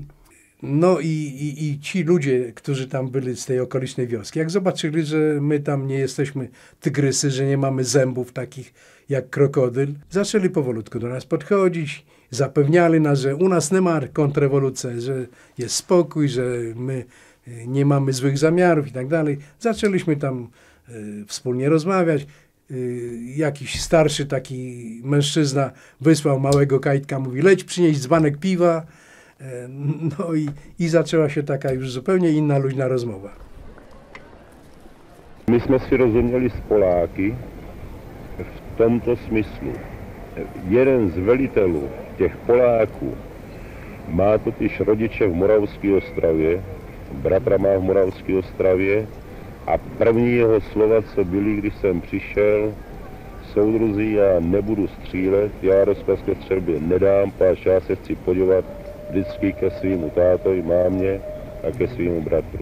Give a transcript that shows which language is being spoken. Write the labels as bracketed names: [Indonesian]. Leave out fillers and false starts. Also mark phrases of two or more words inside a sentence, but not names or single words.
[Polish] No i ci ludzie, którzy tam byli z tej okolicznej wioski, jak zobaczyli, że my tam nie jesteśmy tygrysy, że nie mamy zębów takich jak krokodyl, zaczęli powolutku do nas podchodzić, zapewniali nas, że u nas nie ma kontrrewolucji, że jest spokój, że my nie mamy złych zamiarów i tak dalej. Zaczęliśmy tam wspólnie rozmawiać. Jakiś starszy taki mężczyzna wysłał małego kajtka, mówi: leć przynieść dzbanek piwa. No i zaczęła się taka już zupełnie inna, luźna rozmowa. [Czech] My jsme si rozuměli s Poláky v tomto smyslu. Jeden z velitelů těch Poláků má totiž rodiče v Moravské Ostravě, bratra má v Moravské Ostravě a první jeho slova, co byly, když jsem přišel: soudruzi, já nebudu střílet, já rozkaz ke střelbě nedám, páč já se chci podívat vždycky ke svýmu tátovi, mámě a ke svýmu bratru.